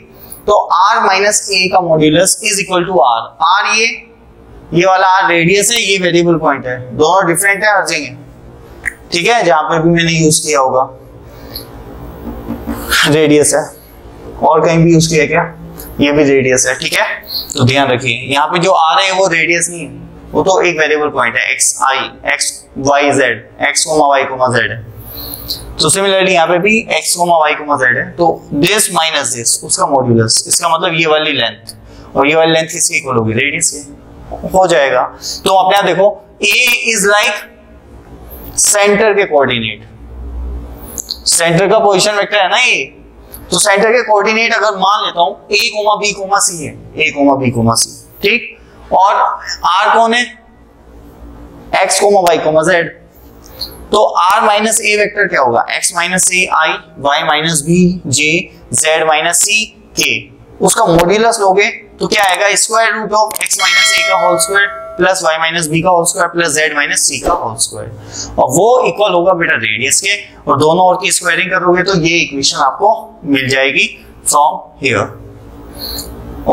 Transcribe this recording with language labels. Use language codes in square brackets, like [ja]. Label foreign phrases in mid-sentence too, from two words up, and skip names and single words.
[hi] तो r माइनस a का मॉड्यूलस [en] is equal to [hi] r ये वाला r रेडियस है, ये वेरिएबल पॉइंट है, दोनों डिफरेंट है, हर जगह, ठीक है। जहां पर भी मैंने यूज किया होगा रेडियस है, और कहीं भी यूज किया क्या, ये भी रेडियस है, ठीक है। तो ध्यान रखिए यहाँ पे जो आ रहे हैं वो रेडियस नहीं है, वो तो एक वेरिएबल पॉइंट है, x i x y z, x y z है। तो सिमिलरली यहाँ पे भी x y z है, तो [en] this minus this [hi] उसका मॉड्यूलस, इसका मतलब ये वाली लेंथ और ये वाली लेंथ किसकी इक्वल होगी, रेडियस की, हो जाएगा। तो अपने आप देखो a [en] is like [hi] सेंटर के कोऑर्डिनेट, सेंटर का पोजीशन वेक्टर है ना ये, तो सेंटर के कोऑर्डिनेट अगर मान लेता हूं a, b, c है, a, b, c, ठीक। और r कौन है, x, y, z, तो r माइनस a वेक्टर क्या होगा, x माइनस a i, y माइनस b j, z माइनस c k, उसका मॉड्यूलस लोगे तो क्या आएगा, [en] square root of x minus a [hi] का [en] whole square plus y minus b [hi] का [en] whole square plus z minus c [hi] का [en] whole square, [hi] और वो इक्वल होगा बेटा रेडियस के, और दोनों और की स्क्वायरिंग करोगे तो ये इक्वेशन आपको मिल जाएगी [en] from here.